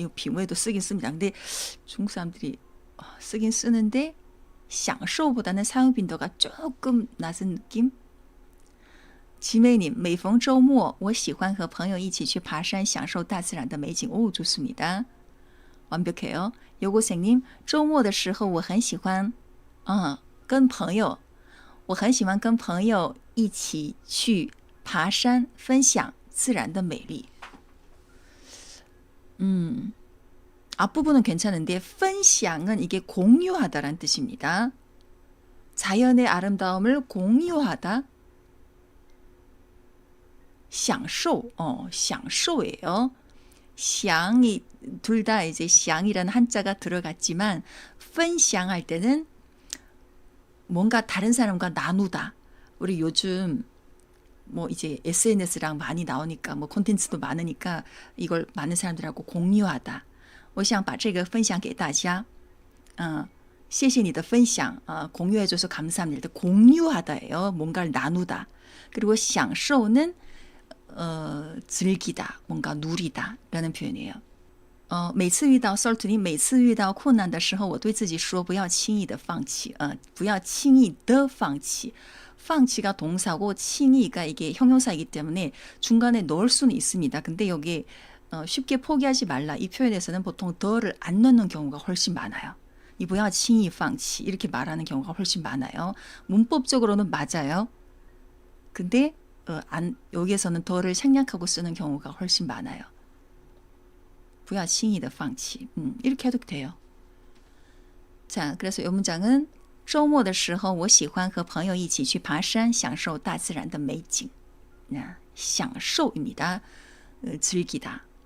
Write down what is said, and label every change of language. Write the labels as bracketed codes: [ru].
[ko] 이거 品味도 쓰긴 씁니다. 근데 중국 사람들이 쓰긴 쓰는데 享受보다는 사용 빈도가 조금 낮은 느낌? [zh] 지메이님, 每逢周末我喜欢和朋友一起去爬山享受大自然的美景 [ko] 좋습니다. 완벽해요. [zh] 여고생님, 周末的时候我很喜欢跟朋友我很喜欢跟朋友一起去爬山分享自然的美丽 [ko] 앞부분은 괜찮은데 分享은 이게 공유하다라는 뜻입니다. 자연의 아름다움을 공유하다 享受 享受예요. 享이 둘 다 이제 享이라는 한자가 들어갔지만 分享할 때는 뭔가 다른 사람과 나누다. 우리 요즘 뭐 이제 SNS랑 많이 나오니까 뭐 콘텐츠도 많으니까 이걸 많은 사람들하고 공유하다. [zh] 我想把这个分享给大家谢谢你的分享 [ko] 공유해줘서 감사합니다. 공유하다예요. 뭔가를 나누다. 그리고 享受는 즐기다, 뭔가 누리다 라는 표현이에요. 每次遇到 솔트니 [zh] 每次遇到困难的时候我对自己说不要轻易的放弃不要轻易的放弃 [ko] 放弃가 동사고 轻易가 이게 형용사이기 때문에 중간에 넣을 수는 있습니다. 근데 여기 쉽게 포기하지 말라 이 표현에서는 보통 더를 안 넣는 경우가 훨씬 많아요. 이 [zh] 不要轻易放弃 [ko] 이렇게 말하는 경우가 훨씬 많아요. 문법적으로는 맞아요. 근데 여기에서는 더를 생략하고 쓰는 경우가 훨씬 많아요. 不要轻易的放弃 이렇게 해도 돼요.자, 그래서 이 문장은 [zh] 周末的时候我喜欢和朋友一起去爬山享受大自然的美景 [ko] 享受입니다. 즐기다.